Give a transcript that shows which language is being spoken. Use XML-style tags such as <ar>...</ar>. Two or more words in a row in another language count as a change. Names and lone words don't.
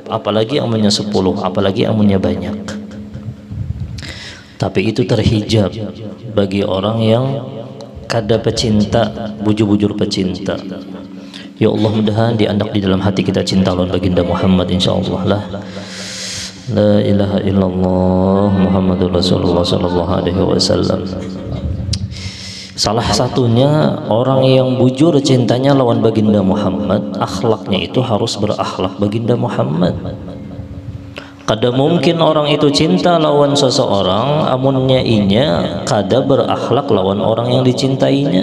<bjn>Apalagi amunnya 10, apalagi amunnya banyak. Tapi itu terhijab bagi orang yang kada pecinta, bujur-bujur pecinta. Ya Allah, mudahan diandak di dalam hati kita cinta lawan baginda Muhammad, insyaallah lah.</bjn> <ar>لا إله إلا الله محمد رسول الله صلى الله عليه وسلم.</ar> <bjn>Salah satunya orang yang bujur cintanya lawan baginda Muhammad, akhlaknya itu harus berakhlak baginda Muhammad. Kada mungkin orang itu cinta lawan seseorang amunnya inya kada berakhlak lawan orang yang dicintainya.</bjn>